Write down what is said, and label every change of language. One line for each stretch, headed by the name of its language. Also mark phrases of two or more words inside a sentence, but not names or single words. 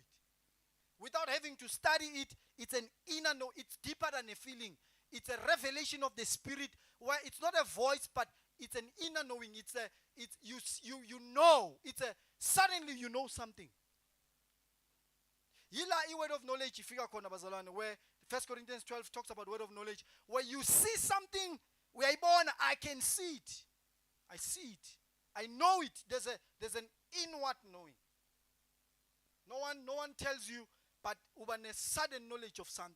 English: Without having to study it, it's an inner know. It's deeper than a feeling. It's a revelation of the Spirit where it's not a voice, but it's an inner knowing. You know. Suddenly you know something. Yila word of knowledge
Zulu: ifika khona bazalwane,
English: where 1 Corinthians 12 talks about word of knowledge, where you see something, I can see it. I see it. I know it. There's an inward knowing. No one tells you, but uba a sudden knowledge of something.